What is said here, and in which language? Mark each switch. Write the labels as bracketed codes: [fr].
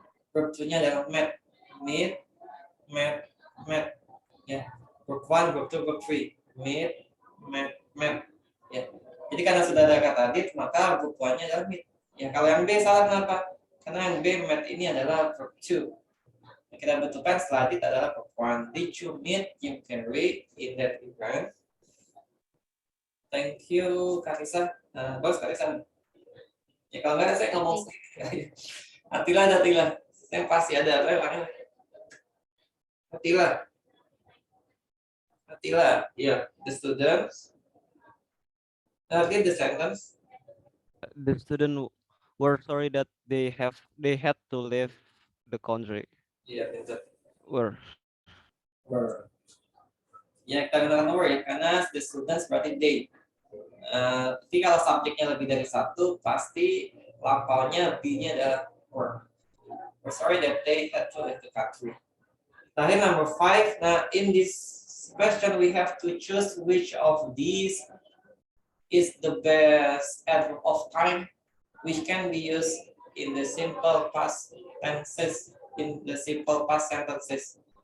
[en] Verb 2-nya adalah met. Meet, met, met. Ya. Verb 1, verb 2, verb 3. Meet, met, met. Ya. [id] Jadi karena sudah ada kata did, maka verb 1-nya adalah meet. Ya, kalau yang B salah kenapa? Karena yang B met ini adalah verb 2. Yang kita butuhkan setelah did adalah verb 1. [en] Did you meet Jim Carrey in that event? [id] Thank you, Karisa. Nah, bagus Karisa. Ya kalau nggak saya ngomong sendiri. Atila ada Atila. Saya pasti ada. [en] Atila. Yeah, the students. Read the sentence. The student were sorry that they had to leave the country. [id] Iya, itu. [en] Were. [id] Ya, kita gunakan were ya, karena the students berarti they. Tapi kalau subjeknya lebih dari satu, pasti lampaunya be-nya adalah were. [en] We're sorry that they had to leave the country. Terakhir number 5. Nah, in this question we have to choose which of these is the best adverb of time which can be used in the simple past tenses, in the simple past sentences.